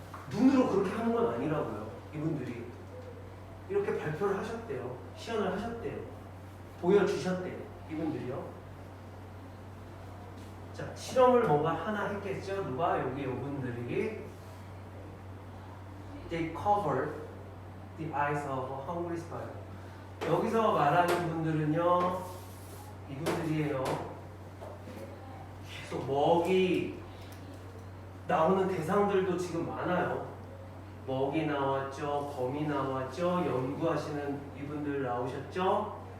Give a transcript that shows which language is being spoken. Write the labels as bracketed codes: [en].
[ko] 눈으로 그렇게 하는 건 아니라고요. 이분들이 이렇게 발표를 하셨대요. 시연을 하셨대요. 보여주셨대요. 이분들이요. 자, 실험을 뭔가 하나 했겠죠. 누가? 여기 이분들이 [en] They covered the eyes of a hungry spider. [ko] 여기서 말하는 분들은요, 이분들이에요. 계속 먹이 나오는 대상들도 지금 많아요. 먹이 나왔죠, 거미 나왔죠, 연구하시는 이분들 나오셨죠.